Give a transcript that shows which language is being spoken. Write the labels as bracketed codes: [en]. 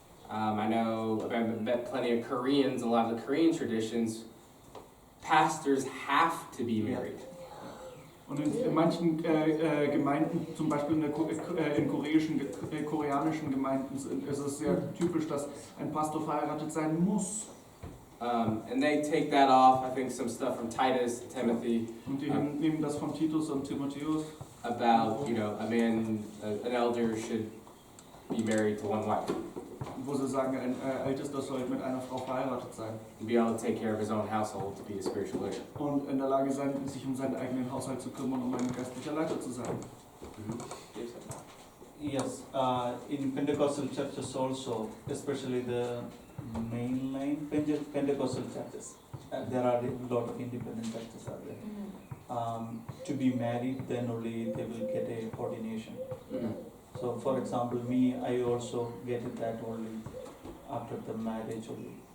[en] I know I've met plenty of Koreans. A lot of the Korean traditions, pastors have to be married. [de] Und in manchen Gemeinden, zum Beispiel in koreanischen Gemeinden, ist es sehr typisch, dass ein Pastor verheiratet sein muss. [en] And they take that off. I think some stuff from Titus, Timothy, [de] Und die nehmen das von Titus und Timotheus. [en] about an elder should be married to one wife [de] Wo sie sagen, ein Ältester soll mit einer Frau verheiratet sein. [en] and be able to take care of his own household to be a spiritual leader. [de] Und in der Lage sein, sich um seinen eigenen Haushalt zu kümmern, um ein geistlicher Leiter zu sein. [en] Yes, in Pentecostal churches also, especially the mainline Pentecostal churches, there are a lot of independent churches out there. To be married, then only they will get a ordination. So, for example, me, I also get it that only after the marriage only.